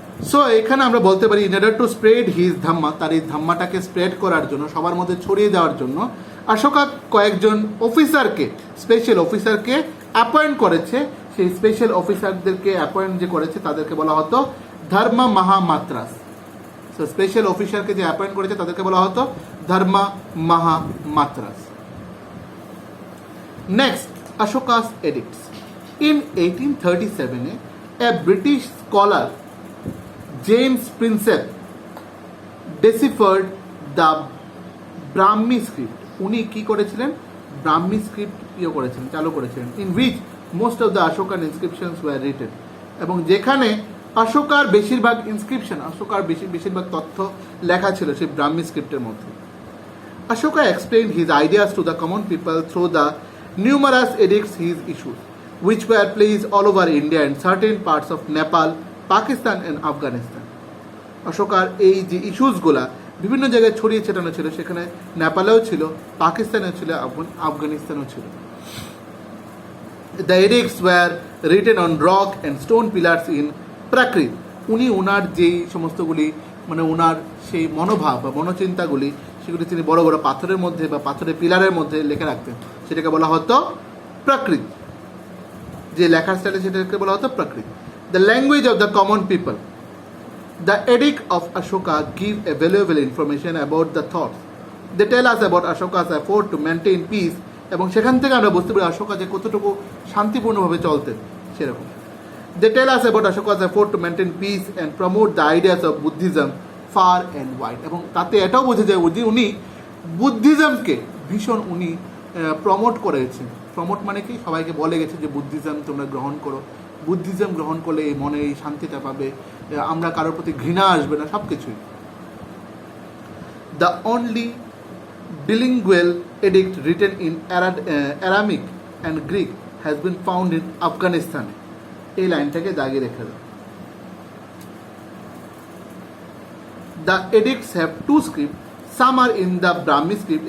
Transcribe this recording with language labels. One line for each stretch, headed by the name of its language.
Bangla: So এখানে আমরা বলতে পারি
English: in order to spread his Dhamma,
Bangla: তার এই ধাম্মাটাকে স্প্রেড করার জন্য, সবার মধ্যে ছড়িয়ে দেওয়ার জন্য অশোকা কয়েকজন অফিসারকে, স্পেশাল অফিসারকে অ্যাপয়েন্ট করেছে। সেই স্পেশাল অফিসারদেরকে অ্যাপয়েন্ট যে করেছে তাদেরকে বলা হতো ধর্মা মহামাত্রাস। সো স্পেশাল অফিসারকে যে অ্যাপয়েন্ট করেছে তাদেরকে বলা হতো ধর্মা মহামাত্রাস।
English: Next, Ashoka's edicts. In 1837, a British scholar, James Prinsep, deciphered the Brahmi script.
Bangla: উনি কি করেছিলেন? ব্রাহ্মী স্ক্রিপ্ট করেছিলেন, চালু করেছিলেন,
English: in which most of the Ashokan inscriptions were written.
Bangla: এবং যেখানে অশোকার বেশিরভাগ ইনস্ক্রিপশন, অশোকার বেশিরভাগ তথ্য লেখা ছিল সেই ব্রাহ্মী স্ক্রিপ্টের মধ্যে।
English: Ashoka explained his ideas to the common people through the numerous edicts he issued, which were placed all over India and certain parts of Nepal, Pakistan and Afghanistan.
Bangla: অশোকার এই যে ইস্যুসগুলা বিভিন্ন জায়গায় ছড়িয়ে ছেটানো ছিল, সেখানে নেপালেও ছিল, পাকিস্তানেও ছিল, আফগানিস্তানেও ছিল।
English: The edicts were written on rock and stone pillars in Prakrit.
Bangla: উনি ওনার যেই সমস্তগুলি মানে ওনার সেই মনোভাব বা মনোচিন্তাগুলি সেগুলি তিনি বড় বড় পাথরের মধ্যে বা পাথরের পিলারের মধ্যে লিখে রাখতেন, সেটাকে বলা হতো প্রাকৃত। যে লেখার স্টাইলে সেটাকে বলা হতো প্রাকৃত।
English: The language of the common people. The edict of Ashoka give a valuable information about the thoughts. They tell us about Ashoka's effort to maintain peace,
Bangla: এবং সেখান থেকে আমরা বুঝতে পারি অশোকা যে কতটুকু শান্তিপূর্ণভাবে চলতেন সেরকম।
English: They tell us about Ashoka's effort to maintain peace and promote the ideas of Buddhism far and wide.
Bangla: এবং তাতে এটাও বোঝা যায় যে উনি বুদ্ধিজমকে ভীষণ উনি প্রমোট করেছেন। প্রমোট মানে কি? সবাইকে বলে গেছে যে বুদ্ধিজম তোমরা গ্রহণ করো, বুদ্ধিজম গ্রহণ করলে এই মনে এই শান্তিটা পাবে, আমরা কারোর প্রতি ঘৃণা আসবে না, সব কিছুই।
English: The only bilingual edict written in Aramaic and Greek has been found in Afghanistan.
Bangla: এই লাইনটাকে দাগিয়ে রেখে দাও।
English: The edicts have two scripts. Some are in the Brahmi script.